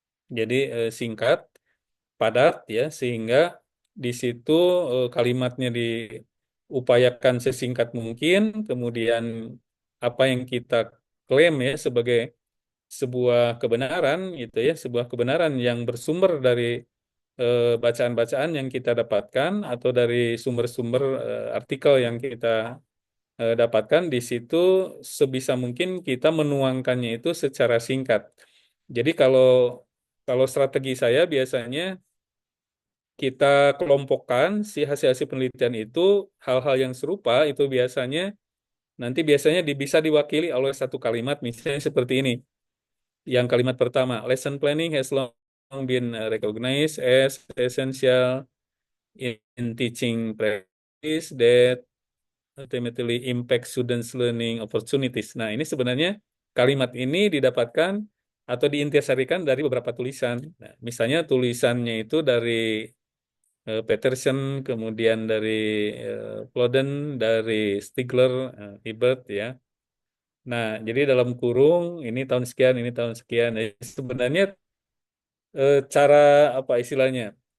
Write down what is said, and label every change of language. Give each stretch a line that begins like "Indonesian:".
Indonesian: Jadi singkat, padat ya sehingga di situ kalimatnya diupayakan sesingkat mungkin, kemudian apa yang kita klaim ya sebagai sebuah kebenaran gitu ya, sebuah kebenaran yang bersumber dari bacaan-bacaan yang kita dapatkan atau dari sumber-sumber artikel yang kita dapatkan di situ sebisa mungkin kita menuangkannya itu secara singkat. Jadi kalau kalau strategi saya biasanya kita kelompokkan si hasil-hasil penelitian itu hal-hal yang serupa itu biasanya bisa diwakili oleh satu kalimat misalnya seperti ini. Yang kalimat pertama,
English: lesson planning has long been recognized as essential in teaching practice that ultimately impact students' learning opportunities.
Indonesian: Nah, ini sebenarnya kalimat ini didapatkan atau diintisarikan dari beberapa tulisan. Nah, misalnya tulisannya itu dari Peterson, kemudian dari Plodden, dari Stigler, Ebert ya. Nah, jadi dalam kurung ini tahun sekian. Sebenarnya cara apa istilahnya?